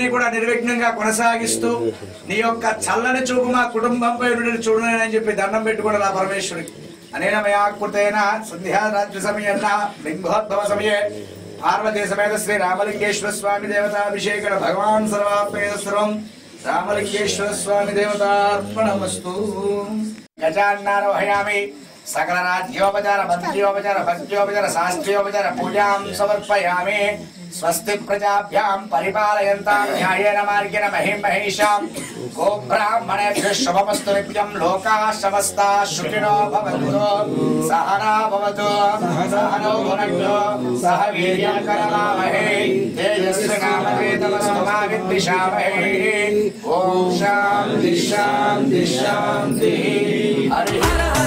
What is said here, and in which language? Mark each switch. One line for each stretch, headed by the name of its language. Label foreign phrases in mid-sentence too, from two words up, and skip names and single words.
Telugu: కూడా నిర్విఘ్నంగా కొనసాగిస్తూ నీ యొక్క చల్లని చూపు మా కుటుంబంపై నుండి చూడని అని చెప్పి దండం పెట్టుకుని నా పరమేశ్వరుడికి అనేన
Sanskrit: మయా కృతేన సంధ్యారాత్రి సమయేన లింగోద్భవ సమయే పార్వతీ సమేత శ్రీ రామలింగేశ్వర స్వామి దేవతాభిషేకణ భగవాన్ సర్వాత్మేన సర్వం రామలింగేశ్వర స్వామి దేవతార్పణమస్తు గజాన్నారోహయామి सकल राज्योपचार भक्त्योपचार भक्त्योपचार शास्त्रोपचार पूजां समर्पयामि स्वस्ति प्रजाभ्यां परिपालयन्तां न्यायेन मार्गेण महीं महिषां गोब्राह्मणेभ्यः शुभमस्तु नित्यं लोकाः समस्ताः सुखिनो भवन्तु सहना भवतु सहनौ भुनक्तु सह वीर्यं करवावहै तेजस्विनामवेदमस्तु मा विद्विषावहै ॐ शान्तिः शान्तिः शान्तिः हरिः